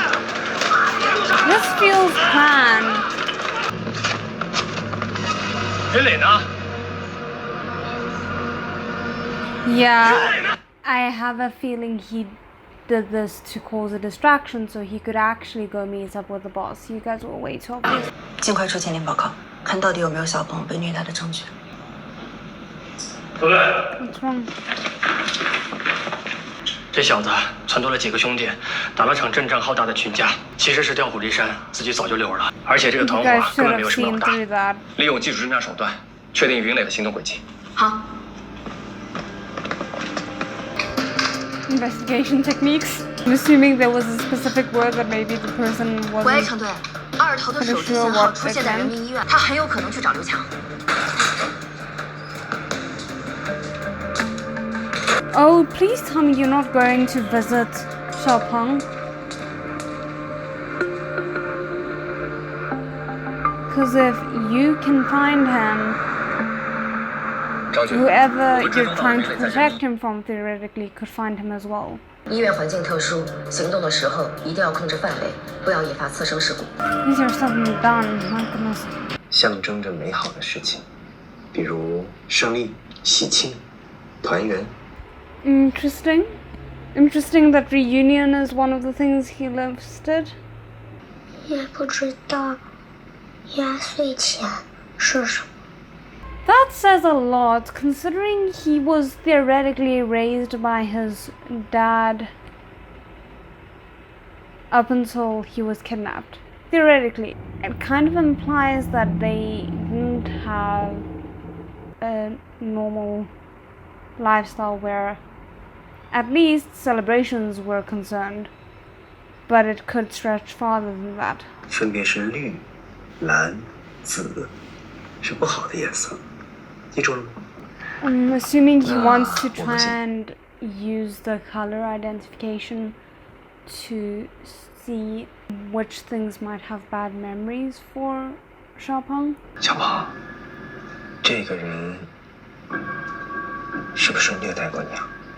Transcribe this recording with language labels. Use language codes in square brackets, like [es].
[en] This feels planned. [zh] 云磊呢？ [en] Yeah, I have a feeling he did this to cause a distraction so he could actually go meet up with the boss. You guys were way too obvious. [zh] 尽快出鉴定报告，看到底有没有小鹏被虐待的证据。不对， [en] What's wrong? [zh] 这小子撺掇了几个兄弟，打了场阵仗浩大的群架，其实是调虎离山，自己早就溜了。而且这个团伙根本没有什么老大，利用技术侦查手段确定云磊的行动轨迹。好。 [en] Investigation techniques. I'm assuming there was a specific word that maybe the person [zh] 喂， [en] wasn't. [zh] 程队，2头的手机信号出现在人民医院，他很有可能去找刘强。 [en] Oh, please tell me you're not going to visit Xiaopeng. Because if you can find him, whoever you're trying to protect him from theoretically could find him as well. [zh] 医院环境特殊，行动的时候一定要控制范围，不要引发次生事故。 [en] These are suddenly done. My goodness. [zh] 象征着美好的事情，比如胜利、喜庆、团圆。 [en] Interesting. Interesting that reunion is one of the things he listed. [zh] 也不知道压岁钱是什么。 [en] That says a lot, considering he was theoretically raised by his dad up until he was kidnapped. Theoretically. It kind of implies that they didn't have a normal lifestyle where at least celebrations were concerned, but it could stretch farther than that. [zh] 分别是绿、蓝、紫，是不好的颜色，记住了吗？ [en] I'm assuming he wants to try and use the color identification to see which things might have bad memories for Xiaopeng. [zh] 小鹏，这个人是不是虐待过你啊？